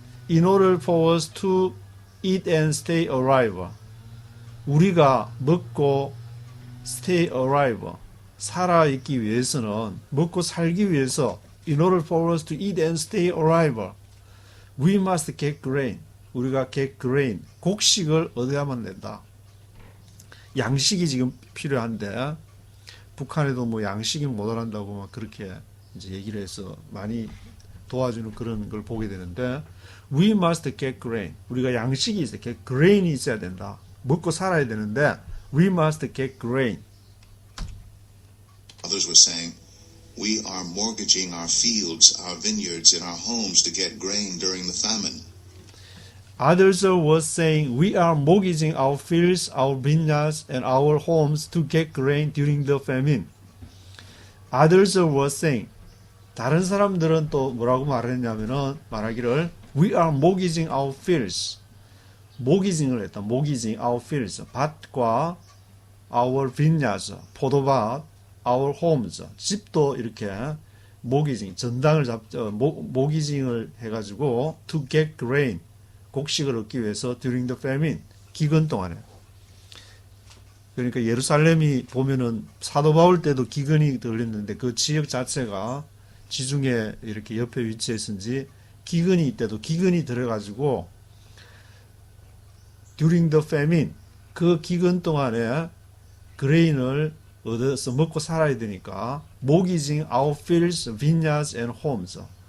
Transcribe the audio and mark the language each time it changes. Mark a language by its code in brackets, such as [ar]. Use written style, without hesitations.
[en] In order for us to eat and stay alive. [ko] 우리가 먹고 [en] stay alive. [ko] 살아있기 위해서는 먹고 살기 위해서 [en] in order for us to eat and stay alive. We must get grain. [ko] 우리가 [en] get grain. [ko] 곡식을 얻어야만 된다. 양식이 지금 필요한데 북한에도 뭐 양식이 모자란다고 막 그렇게 이제 얘기를 해서 많이 도와주는 그런 걸 보게 되는데 [en] we must get grain. [ko] 우리가 양식이 있어야 [en] get grain [ko] 이 있어야 된다. 먹고 살아야 되는데 [en] we must get grain. Others were saying, We are mortgaging our fields, our vineyards, and our homes to get grain during the famine. Others were saying, We are mortgaging our fields, our vineyards, and our homes to get grain during the famine. Others were saying, [ko] 다른 사람들은 또 뭐라고 말하기를 [en] We are mortgaging our fields. [ko] mortgaging을 했다. [en] mortgaging our fields. [ko] 밭과 [en] our vineyards. [ko] 포도밭, [en] our homes. [ko] 집도 이렇게 mortgaging, mortgaging을 해가지고 [en] to get grain. [ko] 곡식을 얻기 위해서 [en] during the famine, [ko] 기근 동안에. 그러니까 예루살렘이 보면은 사도 바울 때도 기근이 들렸는데 그 지역 자체가 지중해 이렇게 옆에 위치했은지 기근이 이때도 기근이 들어가지고 during the famine, 그 기근 동안에 그레인을 얻어서 먹고 살아야 되니까 [en] mortgaging our fields, vineyards and homes.